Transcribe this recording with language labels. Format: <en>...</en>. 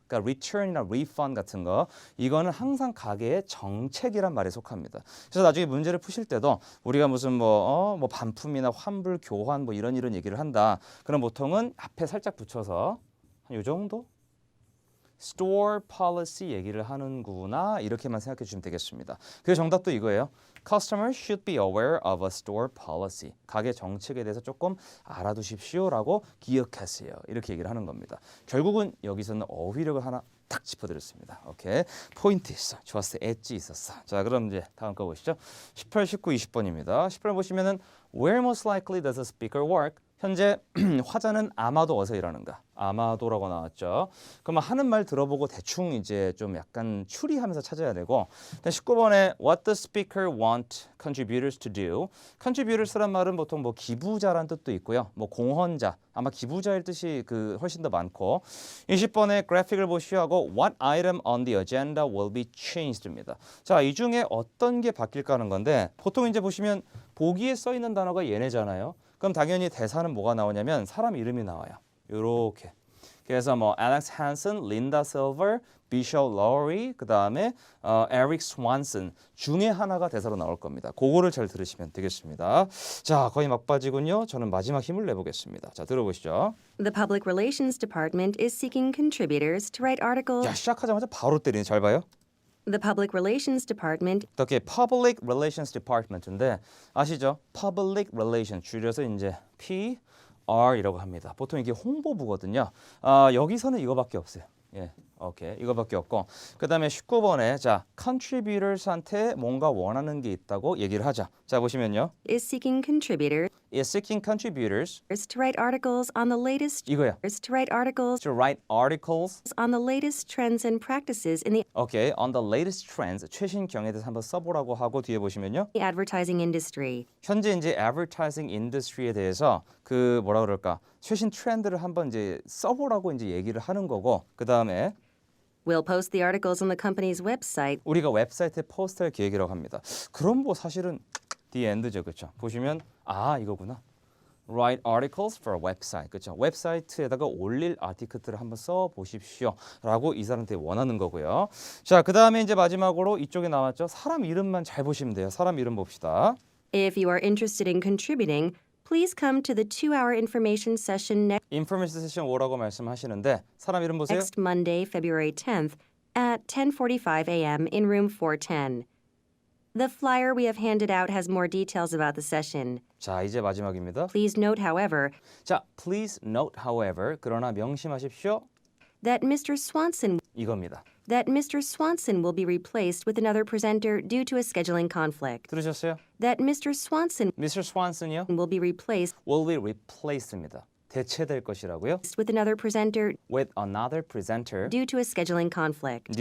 <ko>그러니까 return이나 refund 같은 거 이거는 항상 가게의 정책이란 말에 속합니다. 그래서 나중에 문제를 푸실 때도 우리가 무슨 뭐 반품이나 환불, 교환 뭐 이런 얘기를 한다. 그럼 보통은 앞에 살짝 붙여서 한 요 정도? store policy 얘기를 하는구나 이렇게만 생각해 주시면 되겠습니다. 그 정답도 이거예요.</ko> <en>Customers should be aware of a store policy.</en> <ko>가게 정책에 대해서 조금 알아두십시오라고 기억하세요. 이렇게 얘기를 하는 겁니다. 결국은 여기서는 어휘력을 하나 딱 짚어드렸습니다. 오케이, 포인트 있어. 좋았어. 엣지 있었어. 자, 그럼 이제 다음 거 보시죠. 18, 19, 20번입니다. 18번 보시면은</ko> <en>Where most likely does a speaker work?</en> <ko>현재 화자는 아마도 어디서 일하는가? 아마도라고 나왔죠. 그러면 하는 말 들어보고 대충 이제 좀 약간 추리하면서 찾아야 되고 19번에</ko> <en>What does speaker want contributors to do?</en> <ko>contributors란 말은 보통 뭐 기부자란 뜻도 있고요. 뭐 공헌자, 아마 기부자일 뜻이 그 훨씬 더 많고 20번에 그래픽을 보시하고</ko> <en>What item on the agenda will be changed</en> <ko>입니다. 자, 이 중에 어떤 게 바뀔까 하는 건데 보통 이제 보시면 보기에 써 있는 단어가 얘네잖아요. 그럼 당연히 대사는 뭐가 나오냐면 사람 이름이 나와요. 요렇게. 그래서 뭐 Alex Hansen, Linda Silver, Bishop Lowry, 그 다음에 Eric Swanson 중에 하나가 대사로 나올 겁니다. 그거를 잘 들으시면 되겠습니다. 자, 거의 막바지군요. 저는 마지막 힘을 내보겠습니다. 자, 들어보시죠.</ko> <en>The Public Relations Department is seeking contributors to write articles.</en> <ko>야, 시작하자마자 바로 때리네. 잘 봐요.</ko> <en>The Public Relations Department</en> <ko>어떻게 Public Relations Department인데 아시죠? Public Relations 줄여서 이제 PR이라고 합니다. 보통 이게 홍보부거든요. 여기서는 이거밖에 없어요. 예, 오케이 이거밖에 없고 그 다음에 19번에 자 contributors한테 뭔가 원하는 게 있다고 얘기를 하자. 자 보시면요,</ko> <en>is seeking contributors is seeking contributors to write articles on the latest</en> <ko>이거야.</ko> <en>to write articles To write articles, on the latest trends and practices in the okay, on the latest trends</en> <ko>최신 경에 대해서 한번 써보라고 하고 뒤에 보시면요,</ko> <en>advertising industry.</en> <ko>현재 이제 advertising industry에 대해서 그 뭐라 그럴까 최신 트렌드를 한번 이제 써보라고 이제 얘기를 하는 거고 그 다음에</ko> <en>We'll post the articles on the company's website.</en> <ko>우리가 웹사이트에 포스트할 계획이라고 합니다. 그럼 뭐 사실은 the end죠, 그렇죠? 보시면 아 이거구나.</ko> <en>Write articles for a website, 그렇죠?</en> <ko>웹사이트에다가 올릴 아티클들을 한번 써 보십시오라고 이 사람한테 원하는 거고요. 자, 그 다음에 이제 마지막으로 이쪽에 나왔죠. 사람 이름만 잘 보시면 돼요. 사람 이름 봅시다.</ko> <en>If you are interested in contributing, please come to the 2-hour information session</en> <ko>인포메이션 세션 5라고 말씀하시는데 사람 이름 보세요.</ko> <en>next Monday, February 10th at 10:45 a.m. in room 410. The flyer we have handed out has more details about the session.</en> <ko>자, 이제 마지막입니다.</ko> <en>Please note, however,</en> <ko>자,</ko> <en>please note, however,</en> <ko>그러나 명심하십시오.</ko> <en>that Mr. Swanson</en> <ko>이겁니다.</ko> <en>will be replaced with another presenter due to a scheduling conflict.</en> <ko>들으셨어요?</ko> <en>That Mr. Swanson</en> <ko>Mr. Swanson이요?</ko> <en>will be replaced will be replaced입니다.</en> <ko>대체될 것이라고요?</ko> <en>with another presenter with another presenter due to a scheduling conflict.</en>